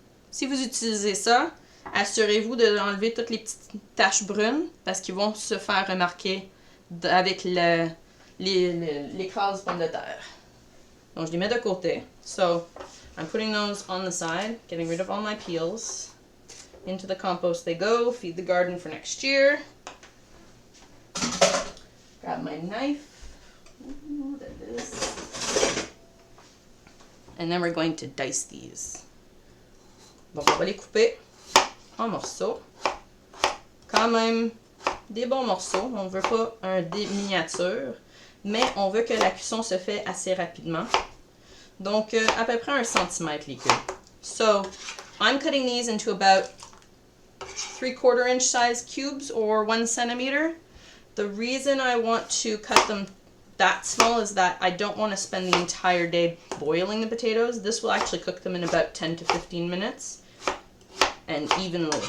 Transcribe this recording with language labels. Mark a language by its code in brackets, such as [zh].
[fr] Si vous utilisez ça, assurez-vous d'enlever toutes les petites taches brunes parce qu'ils vont se faire remarquer avec l'écrase pommes de terre. Donc, je les mets de côté. [en] So, I'm putting those on the side, getting rid of all my peels. Into the compost they go. Feed the garden for next year. Grab my knife. Ooh, that is. And then we're going to dice these. [fr] Donc, on va les couper en morceaux. Quand même des bons morceaux. On ne veut pas des miniatures, mais on veut que la cuisson se fait assez rapidement. Donc, à peu près 1 centimètre les cubes. [en] So, I'm cutting these into about 3/4 inch size cubes or 1 centimeter. The reason I want to cut them that small is that I don't want to spend the entire day boiling the potatoes. This will actually cook them in about 10 to 15 minutes and evenly.